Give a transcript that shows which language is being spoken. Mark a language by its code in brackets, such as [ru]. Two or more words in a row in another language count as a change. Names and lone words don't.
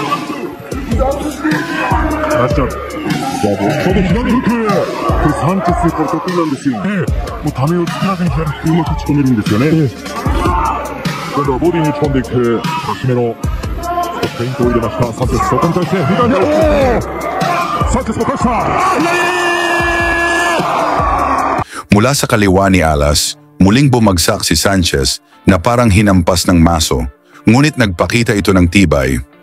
[ja] ラッチャー。ここで左フック。これサンチェスこれ得意なんですよ。もうためを作らずに左フックうまく打ち込めるんですよね。今度はボディに打ち込んでいくカシメロ。フェイントを入れました。サンチェスそこに対して左フック。サンチェスも返した。 [tl] Mula sa kaliwa ni Alas, muling bumagsak si Sanchez na parang hinampas ng maso, ngunit nagpakita ito ng tibay.